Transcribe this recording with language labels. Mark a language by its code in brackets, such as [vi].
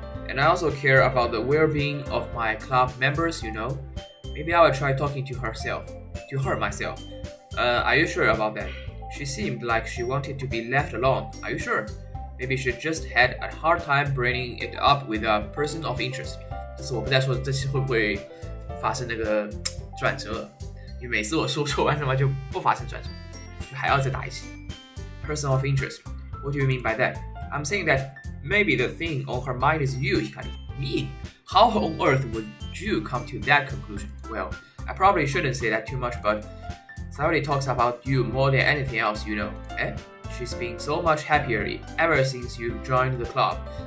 [en] And I also care about the well-being of my club members, you know. Maybe I will try talking to her myself. Are you sure about that? She seemed like she wanted to be left alone. Are you sure? Maybe she just had a hard time bringing it up with a person of interest. [zh] 这是我不再说这期会不会发生那个转折，因为每次我说完什么就不发生转折，就还要再打一期。 [en] Person of interest. What do you mean by that? I'm saying that maybe the thing on her mind is you, Hikari. Me? How on earth would you come to that conclusion? Well, I probably shouldn't say that too much, but Sayori talks about you more than anything else, you know. She's been so much happier ever since you joined the club.